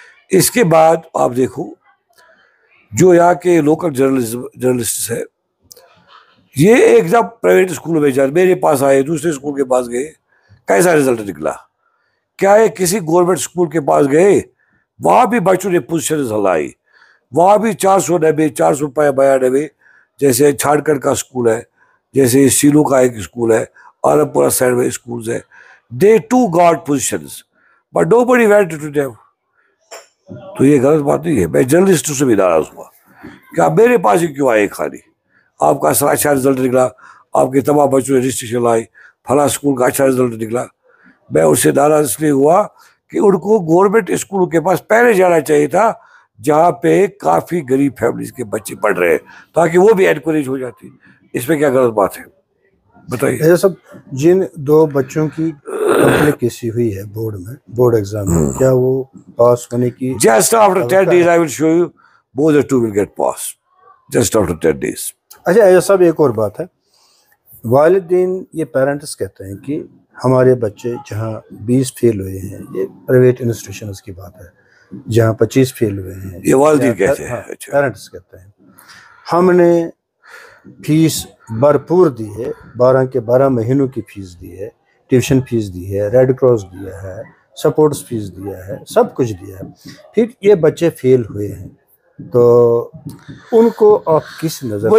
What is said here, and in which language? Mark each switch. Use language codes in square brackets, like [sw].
[ur] اس کے بعد آپ دیکھو جو یہاں کے لوکل جرنلسٹ ہے, یہ ایک جب پرائیویٹ اسکول میں جائے, میرے پاس آئے, دوسرے اسکول کے پاس گئے, کیسا رزلٹ نکلا. کیا یہ کسی گورنمنٹ اسکول کے پاس گئے, وہاں بھی بچوں نے پوزیشن ہلائی, وہاں بھی 490 492, جیسے چھاڑکھنڈ کا اسکول ہے, جیسے سیلو کا ایک اسکول ہے, عالم پورہ سائڈ میں اسکولز ہے. [en] They too got positions, but nobody went to them. [ur] تو یہ غلط بات نہیں ہے. میں جرنلسٹ سے بھی ناراض ہوا کہ آپ میرے پاس ہی کیوں آئے خالی. آپ کا اچھا رزلٹ نکلا, آپ کے تمام بچوں نے رجسٹریشن لائی, فلاں اسکول کا اچھا رزلٹ نکلا. میں اس سے ناراض اس لیے ہوا کہ ان کو گورنمنٹ اسکول کے پاس پہلے جانا چاہیے تھا جہاں پہ کافی غریب فیملیز کے بچے پڑھ رہے ہیں, تاکہ وہ بھی انکریج ہو جاتی. اس میں کیا غلط بات ہے بتائیے. سب جن 2 بچوں کی کمپلیکیسی ہوئی ہے بورڈ میں, بورڈ ایگزام میں, کیا وہ پاس ہونے کی [en] Just after 10 days I will show you both the two will get passed. Just after 10 days. [ur] اچھا ایسا سب ایک اور بات ہے, والدین یہ پیرنٹس کہتے ہیں کہ ہمارے بچے جہاں 20 فیل ہوئے ہیں, یہ پرائیویٹ انسٹیٹیوشنز کی بات ہے, جہاں 25 فیل ہوئے ہیں, یہ والدین کہتے ہیں. پیرنٹس کہتے ہیں ہم نے فیس بھرپور دی ہے, 12 کے 12 مہینوں کی فیس دی ہے, ٹیوشن فیس دی ہے, ریڈ کراس دیا ہے, سپورٹس فیس دیا ہے, سب کچھ دیا ہے, پھر یہ بچے فیل ہوئے ہیں, تو ان کو آپ کس نظر,